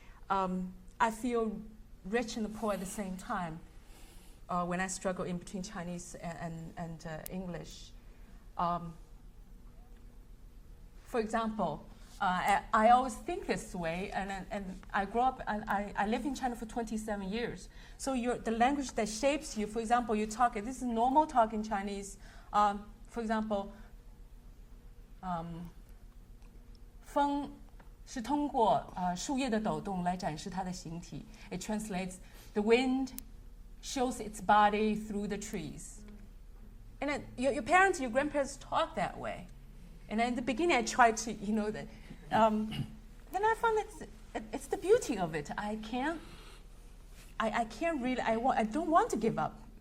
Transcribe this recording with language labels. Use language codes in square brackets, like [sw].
[en] I feel rich and poor at the same time when I struggle in between Chinese and English. For example, I always think this way, and I grew up, I lived in China for 27 years. So the language that shapes you, for example, you talk, this is normal talk in Chinese. [zh] For example, 风是通过树叶的抖动来展示它的形体. [en] It translates, the wind shows its body through the trees. And your parents, your grandparents talk that way. And in the beginning, I tried to, that. Then I found it's the beauty of it. I can't really. I don't want to give up.